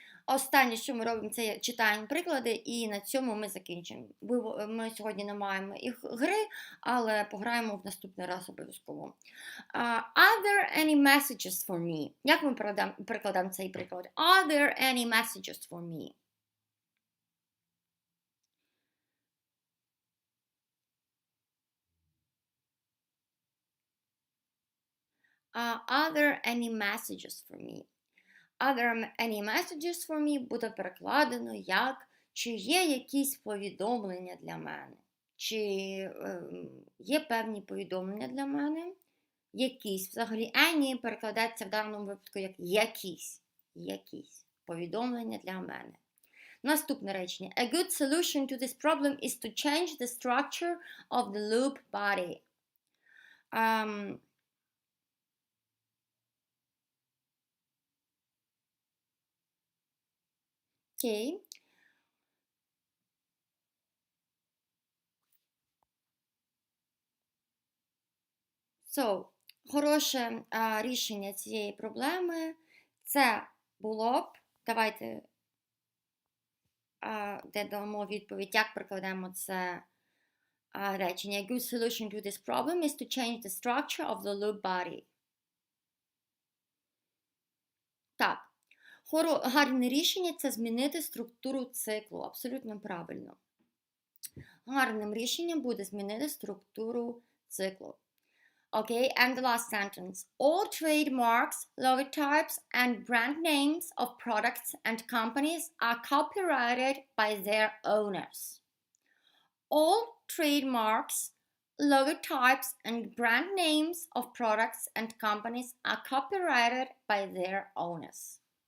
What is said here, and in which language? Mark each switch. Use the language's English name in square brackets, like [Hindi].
[Ukrainian] Останнє, що ми робимо, це читаємо приклади, і на цьому ми закінчимо. Ми сьогодні не маємо їх гри, але пограємо в наступний раз обов'язково. [English] Are there any messages for me? [Ukrainian] Як ми перекладаємо цей приклад? [English] Are there any messages for me? Are there any messages for me? Are there any messages for me? [Ukrainian] Буде перекладено як чи є якісь повідомлення для мене? Чи є певні повідомлення для мене? Якісь. Взагалі, any перекладається в даному випадку як якісь повідомлення для мене. Наступне речення. [English] A good solution to this problem is to change the structure of the loop body. [Ukrainian] Окей. Хороше рішення цієї проблеми це було б, давайте дамо відповідь, як прикладемо це речення. [English] A good solution to this problem is to change the structure of the loop body. [Ukrainian] Так. Гарне рішення – це змінити структуру циклу. Абсолютно правильно. Гарним рішенням буде змінити структуру циклу. [English] Okay, and the last sentence. All trademarks, logotypes, and brand names of products and companies are copyrighted by their owners. All trademarks, logotypes, and brand names of products and companies are copyrighted by their owners.